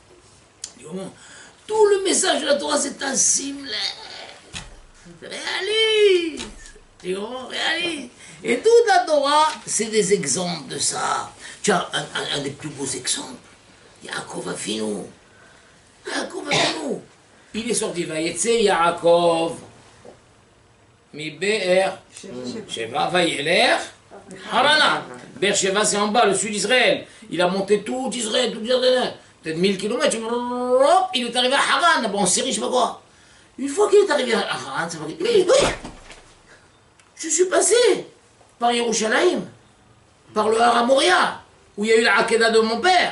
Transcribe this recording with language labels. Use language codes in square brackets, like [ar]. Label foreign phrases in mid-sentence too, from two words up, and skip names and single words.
[fr] Tout le message de la Torah, c'est un simlet. Réalise. Tu comprends? Réalise. Et toute la Torah, c'est des exemples de ça. Tu as un des plus beaux exemples. Yaakov Avinu. Yaakov Avinu. Il est sorti, [he] ויצא יעקב. מ באר שבע וילך חרנה. [fr] Be'er Sheva, c'est en bas, le sud d'Israël. Il a monté tout Israël, peut-être 1000 km. Il est arrivé à Haran, bon, en Syrie, je sais pas quoi. Une fois qu'il est arrivé à Haran, ça va dire, oui, je suis passé par Yerushalayim, par le Har Moria, où il y a eu la Hakeda de mon père.